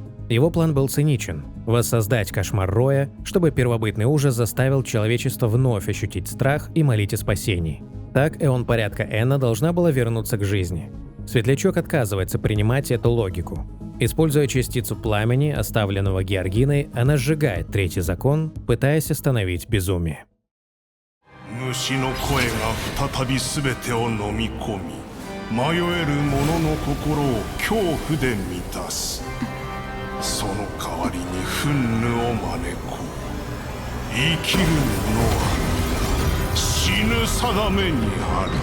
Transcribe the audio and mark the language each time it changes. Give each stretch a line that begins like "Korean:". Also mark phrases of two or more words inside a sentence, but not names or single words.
Russian: Его план был циничен – воссоздать кошмар Роя, чтобы первобытный ужас заставил человечество вновь ощутить страх и молить о спасении. Так Эон порядка Энна должна была вернуться к жизни. Светлячок отказывается принимать эту логику. Используя частицу пламени, оставленного Георгиной, она сжигает третий закон, пытаясь остановить безумие.
Japanese: 虫の声が再び全てを飲み込み、迷える者の心を恐怖で満たす。その代わりに憤怒を招こう。生きる者は皆死ぬ定めにある。